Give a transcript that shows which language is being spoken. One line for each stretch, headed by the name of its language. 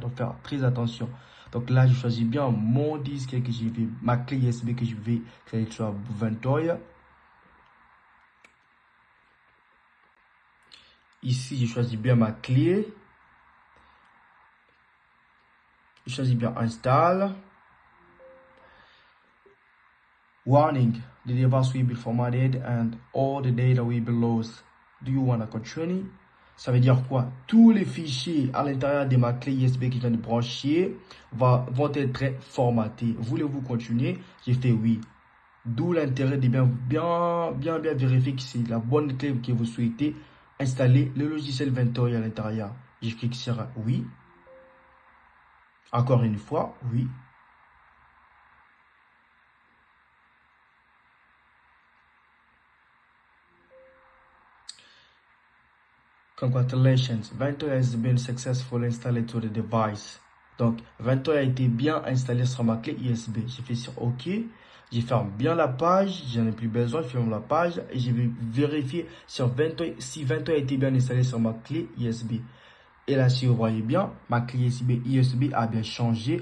French: Donc faire très attention. Donc là, je choisis bien mon disque que je vais, ma clé USB que je vais créer sur Ventoy. Ici, je choisis bien ma clé. Je choisis bien Install.
English: Warning, the device will be formatted and all the data will be lost. Do you want to continue?
French: Ça veut dire quoi? Tous les fichiers à l'intérieur de ma clé USB que je viens de brancher vont être formatés. Voulez-vous continuer? J'ai fait oui. D'où l'intérêt de bien vérifier que c'est la bonne clé que vous souhaitez installer le logiciel Ventoy à l'intérieur. Je clique sur oui. Encore une fois, oui.
English: Congratulations, Ventoy has been successfully installed to the device.
French: Donc, Ventoy a été bien installé sur ma clé USB. Je fais sur OK. Je ferme bien la page. J'en ai plus besoin. Je ferme la page et je vais vérifier sur Ventoy si Ventoy a été bien installé sur ma clé USB. Et là, si vous voyez bien, ma clé USB a bien changé.